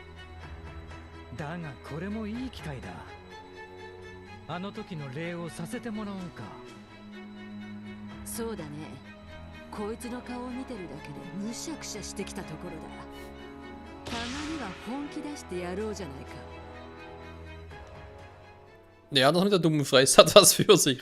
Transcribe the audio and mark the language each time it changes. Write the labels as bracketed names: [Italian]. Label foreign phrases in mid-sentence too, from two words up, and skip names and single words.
[Japanese] だがこれもいい機会だ。あの時の礼をさせてもらおうか。そうだね。こいつの顔を見てるだけでむしゃくしゃしてきたところだ。たまには本気出してやろうじゃないか。 [German] Ja, das mit der dummen Fresse hat was für sich.